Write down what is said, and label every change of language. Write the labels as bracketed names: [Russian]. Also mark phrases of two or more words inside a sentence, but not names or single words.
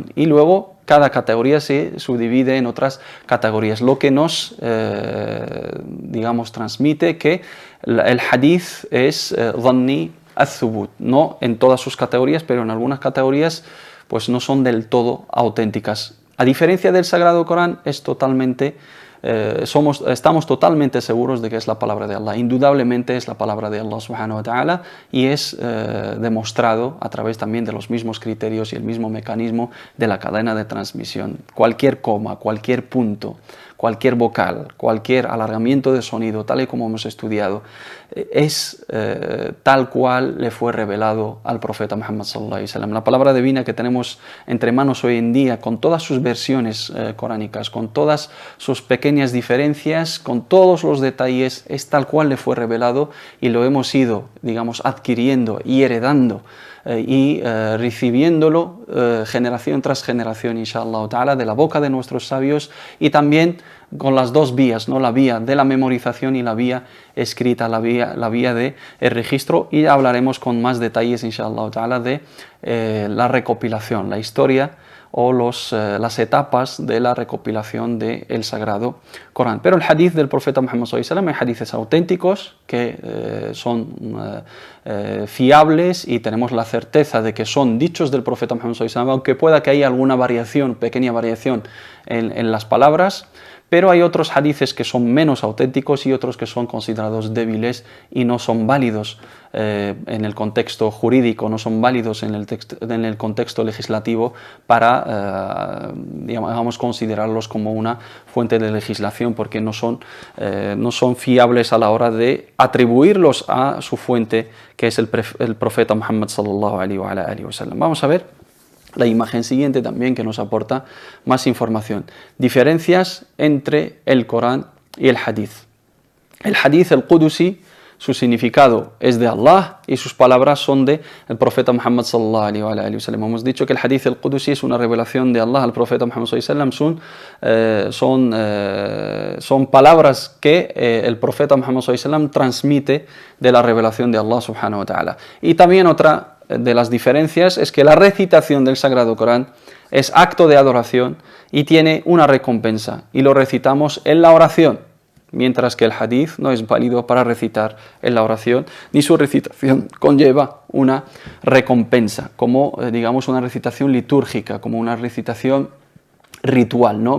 [Spanish] Y luego cada categoría se subdivide en otras categorías, lo que nos transmite que el hadith es [Arabic] ظني الثبوت, [Spanish] no en todas sus categorías, pero en algunas categorías pues no son del todo auténticas. A diferencia del Sagrado Corán, es totalmente, estamos totalmente seguros de que es la palabra de Allah. Indudablemente es la palabra de [Arabic] الله سبحانه وتعالى [Spanish] y es demostrado a través también de los mismos criterios y el mismo mecanismo de la cadena de transmisión. Cualquier coma, cualquier punto, cualquier vocal, cualquier alargamiento de sonido, tal y como hemos estudiado, es tal cual le fue revelado al profeta Muhammad [Arabic] صلى الله عليه وسلم. [Spanish] La palabra divina que tenemos entre manos hoy en día, con todas sus versiones coránicas, con todas sus pequeñas diferencias, con todos los detalles, es tal cual le fue revelado y lo hemos ido, adquiriendo y heredando y recibiéndolo generación tras generación, [Arabic] إن شاء الله تعالى, [Spanish] de la boca de nuestros sabios, y también con las dos vías, la vía de la memorización y la vía escrita, la vía de el registro, y hablaremos con más detalles, [Arabic] إن شاء الله تعالى, [Spanish] de la recopilación, la historia o las etapas de la recopilación del Sagrado Corán. Pero el hadith del profeta Muhammad [Arabic] صلى الله عليه وسلم, [Spanish] hay hadiths auténticos que son fiables y tenemos la certeza de que son dichos del profeta Muhammad [Arabic] صلى الله عليه وسلم, [Spanish] aunque pueda que haya alguna variación, pequeña variación en las palabras. Pero hay otros hadices que son menos auténticos y otros que son considerados débiles y no son válidos en el contexto jurídico, no son válidos en el contexto legislativo para, considerarlos como una fuente de legislación, porque no son fiables a la hora de atribuirlos a su fuente, que es el profeta Muhammad [Arabic] صلى الله عليه وسلم. [Spanish] Vamos a ver la imagen siguiente también, que nos aporta más información. Diferencias entre el Corán y el Hadith. El Hadith, el Qudusi, su significado es de Allah y sus palabras son de el profeta Muhammad [Arabic] صلى الله عليه وسلم. [Spanish] Hemos dicho que el [Arabic] الحديث القدسي [Spanish] es una revelación de Allah al profeta Muhammad [Arabic] صلى الله عليه وسلم, [Spanish] son palabras que el profeta Muhammad [Arabic] صلى الله عليه وسلم [Spanish] transmite de la revelación de [Arabic] الله سبحانه وتعالى. [Spanish] Y también otra de las diferencias es que la recitación del Sagrado Corán es acto de adoración y tiene una recompensa, y lo recitamos en la oración, mientras que el hadith no es válido para recitar en la oración, ni su recitación conlleva una recompensa, como digamos una recitación litúrgica, como una recitación ritual, ¿no?